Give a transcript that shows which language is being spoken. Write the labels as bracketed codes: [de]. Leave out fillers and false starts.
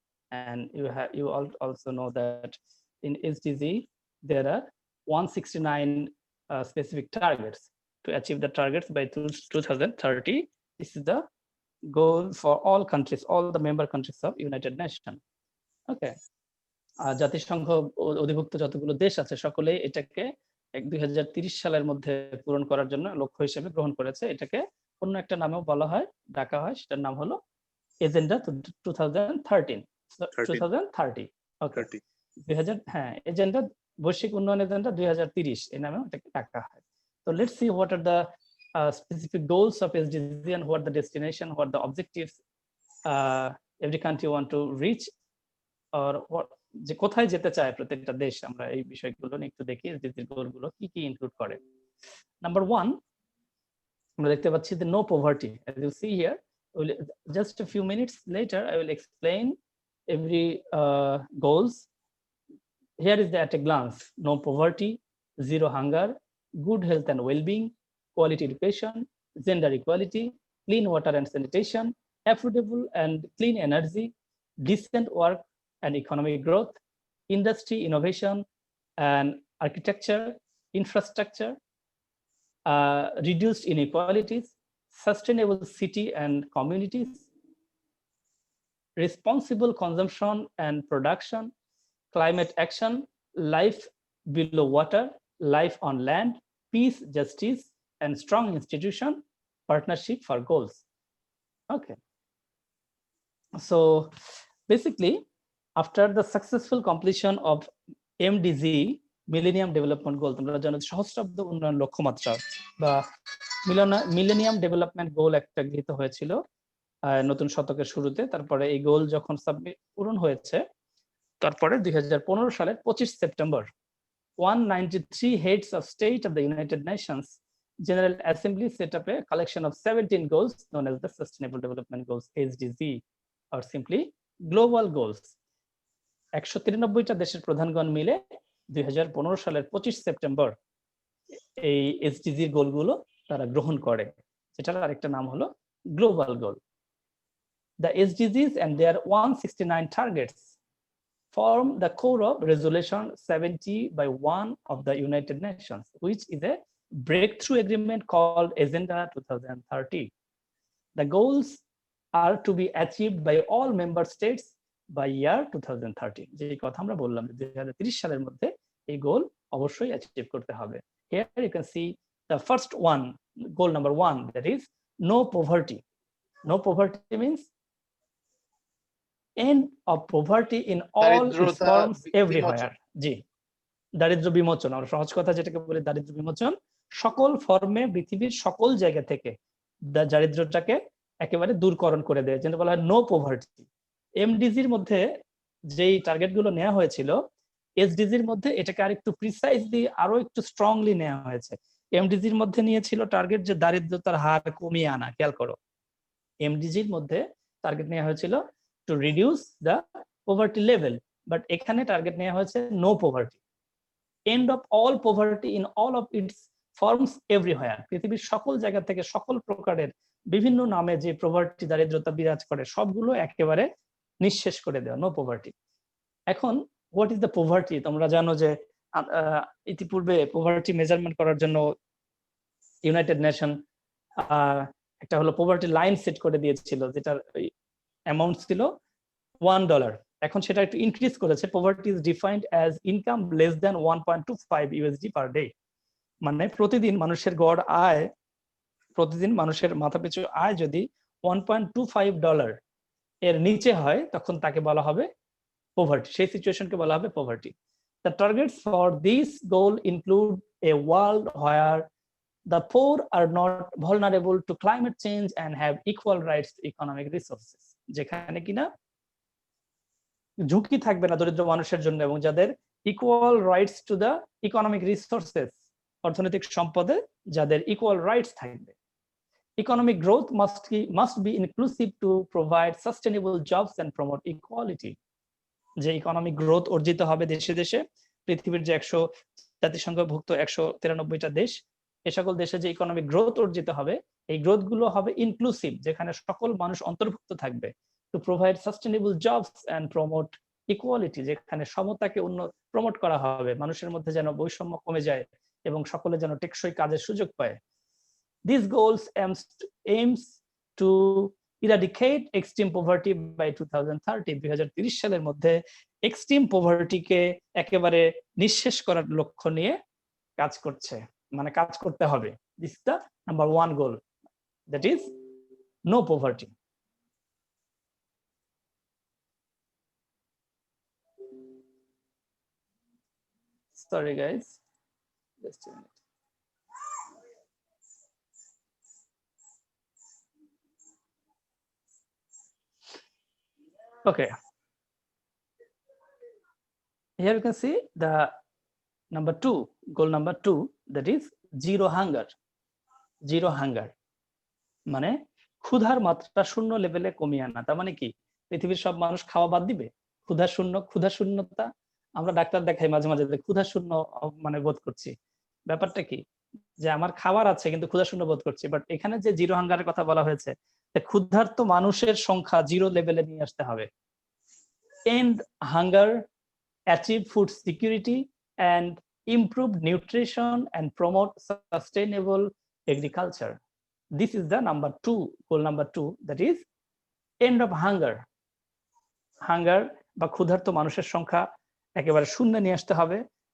[en] And you also know that in SDG there are 169 specific targets to achieve the targets by 2030. This is the goal for all countries, all the member countries of United Nations. [bn] Okay, জাতিসংঘ অধিভুক্ত যতগুলো দেশ আছে সকলেই এটাকে 2030 সালের মধ্যে পূরণ করার জন্য লক্ষ্য হিসেবে গ্রহণ করেছে। এটাকে অন্য একটা নামেও বলা হয়, ডাকা হয়, সেটার নাম হলো এজেন্ডা 2013 2030। ওকে, 30. হ্যাঁ, এজেন্ডা বৈশ্বিক উন্নয়ন এজেন্ডা 2030 এই নামেও এটাকে ডাকা হয়। [en] তো let's see what are the specific goals of SDG and what the destination, what the objectives every country want to reach, or what [bn] যে কোথায় যেতে চায় প্রত্যেকটা দেশ। আমরা এই বিষয়গুলো নিয়ে একটু দেখি এসডিজির গোলগুলো কি কি ইনক্লুড করে। নাম্বার 1 আমরা দেখতে পাচ্ছি [en] the no poverty. As you see here, just a few minutes later I will explain every goals. Here is the at a glance: no poverty, zero hunger, good health and well-being, quality education, gender equality, clean water and sanitation, affordable and clean energy, decent work and economic growth, industry innovation and architecture, infrastructure, reduced inequalities, sustainable city and communities, responsible consumption and production, climate action, life below water, life on land, peace, justice, and strong institution, partnership for goals. Okay. So basically, after the successful completion of MDG, Millennium Development Goal, [bn] তোমরা জানো সহস্রাব্দ উন্নয়ন লক্ষ্যমাত্রা বা millennium development goal একটা গৃহীত হয়েছিল নতুন শতকের শুরুতে। তারপরে এই গোল যখন পূরণ হয়েছে, তারপরে 2015 সালের 25 September [en] 193 heads of state of the United Nations General Assembly set up a collection of 17 goals known as the Sustainable Development Goals, SDG, or simply Global Goals. [bn] 193টা দেশের প্রধানগণ মিলে 2015 সালের 25 সেপ্টেম্বর এই এসডিজির গোলগুলো তারা গ্রহণ করে, যেটার আরেকটা নাম হলো global goal. [en] The SDGs and their 169 targets form the core of Resolution 70/1 of the United Nations, which is a breakthrough agreement called Agenda 2030. The goals are to be achieved by all member states by year 2030. [bn] যে কথা আমরা বললাম 2030 সালের মধ্যে এই গোল অবশ্যই achieve করতে হবে। [en] Here you can see the first one, goal number 1, that is no poverty. No poverty means end of poverty in all its forms everywhere. [bn] জি, দারিদ্র বিমোচন, আমরা সহজ কথা যেটাকে বলি দারিদ্র বিমোচন, সকল ফর্মে পৃথিবীর সকল জায়গা থেকে দারিদ্রটাকে একেবারে দূরকরণ করে দেয়, যেটা বলা হয় নো পভার্টি। এমডিজির মধ্যে যেই টার্গেটগুলো নেওয়া হয়েছিল, এসডিজির মধ্যে এটাকে আরেকটু প্রিসাইজলি আরো একটু স্ট্রংলি নেওয়া হয়েছে। এমডিজির মধ্যে নিয়েছিল টার্গেট যে দারিদ্রতার হার কমিয়ে আনা, খেয়াল করো। এমডিজির মধ্যে টার্গেট নেওয়া হয়েছিল [en] to reduce the poverty level, but [bn] এখানে টার্গেট নেওয়া হয়েছে [en] no poverty, end of all poverty in all of its forms everywhere. [bn] পৃথিবীর সকল জায়গা থেকে সকল প্রকারের বিভিন্ন নামে যে পভার্টি দারিদ্রতা বিরাজ করে সবগুলো একেবারে নিঃশেষ করে দেওয়া, নো পভার্টি। এখন [en] What is the poverty? [bn] তোমরা জানো যে ইতিপূর্বে পভার্টি মেজারমেন্ট করার জন্য ইউনাইটেড নেশন একটা হলো পভার্টি লাইন সেট করে দিয়েছিল, যেটার অ্যামাউন্ট ছিল $1। এখন সেটা একটু ইনক্রিজ করেছে। [en] Poverty is defined as income less than 1.25 USD per day. [bn] মানে প্রতিদিন মানুষের গড় আয়, প্রতিদিন মানুষের মাথাপিছু আয় যদি $1.25 এর নিচে হয়, তখন তাকে বলা হবে পভার্টি, সেই সিচুয়েশনকে বলা হবে poverty. [en] The targets for this goal include a world where the poor are not vulnerable to climate change and have equal rights to economic resources, [bn] যেখানে কিনা ঝুঁকি থাকবে না দরিদ্র মানুষের জন্য এবং যাদের equal rights to the economic resources, অর্থনৈতিক সম্পদে যাদের ইকুয়াল রাইটস থাকবে। [en] Economic growth must be inclusive to provide sustainable jobs and promote equality. [bn] যে ইকোনমিক গ্রোথ অর্জিত হবে দেশে দেশে, পৃথিবীর যে জাতিসংঘভুক্ত 193টা দেশ, এ সকল দেশে যে ইকোনমিক গ্রোথ অর্জিত হবে, এই গ্রোথ গুলো হবে ইনক্লুসিভ, যেখানে সকল মানুষ অন্তর্ভুক্ত থাকবে, [en] to provide sustainable jobs and promote equality, [bn] যেখানে সমতাকে প্রমোট করা হবে, মানুষের মধ্যে যেন বৈষম্য কমে যায় এবং সকলে যেন টেকসই কাজের সুযোগ পায়। [en] These goals aims to eradicate extreme poverty by 2030. [bn] 2030 সালের মধ্যে এক্সট্রিম পভার্টিকে একেবারে নিঃশেষ করার লক্ষ্য নিয়ে কাজ করছে, মানে কাজ করতে হবে। [en] This is the number 1 goal, that is no poverty. Sorry guys, just a minute. Okay, here you can see the number 2, goal number 2, that is zero hunger. [bn] Zero hunger মানে ক্ষুধার মাত্রা শূন্য লেভেলে কমিয়ে আনা। তার মানে কি, পৃথিবীর সব মানুষ খাওয়া বাদ দিবে? ক্ষুধা শূন্যতা, আমরা ডাক্তার দেখাই মাঝে মাঝে ক্ষুধা শূন্য মানে বোধ করছি। ব্যাপারটা কি, যে আমার খাবার আছে কিন্তু ক্ষুধা শূন্য বোধ করছি, বাট এখানে যে জিরো হাঙ্গারের কথা বলা হয়েছে, ক্ষুধার্ত মানুষের সংখ্যা জিরো লেভেলে নিয়ে আসতে হবে। [en] End hunger, achieve food security and improve nutrition and promote sustainable agriculture. This is the number 2, goal number 2, that is end of hunger. [bn] Hunger বা ক্ষুধার্ত মানুষের সংখ্যা একেবারে শূন্য নিয়ে আসতে হবে।